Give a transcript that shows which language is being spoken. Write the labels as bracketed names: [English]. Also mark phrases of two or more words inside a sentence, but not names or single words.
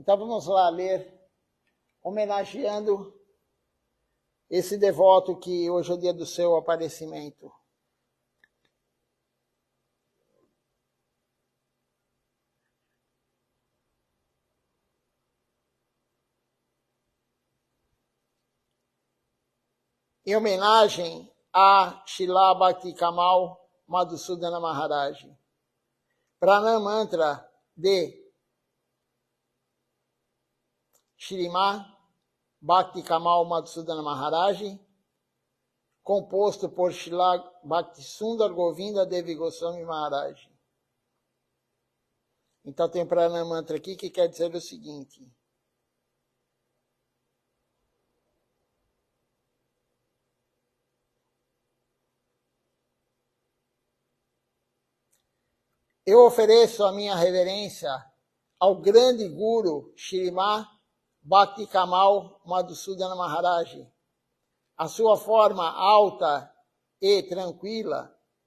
[Portuguese] Então vamos lá ler, homenageando esse devoto que hoje é o dia do seu aparecimento. Em homenagem a Srila Bhakti Kamal Madhusudana Maharaj. Pranam Mantra de Srimad Bhakti Kamal Madhusudana Maharaj, composto por Srila Bhakti Sundar Govinda Devi Goswami Maharaj. Então tem Pranam Mantra aqui que quer dizer o seguinte: eu ofereço a minha reverência ao grande Guru Srimad Bhakti Kamal Madhusudana Maharaj, a sua forma alta e tranquila,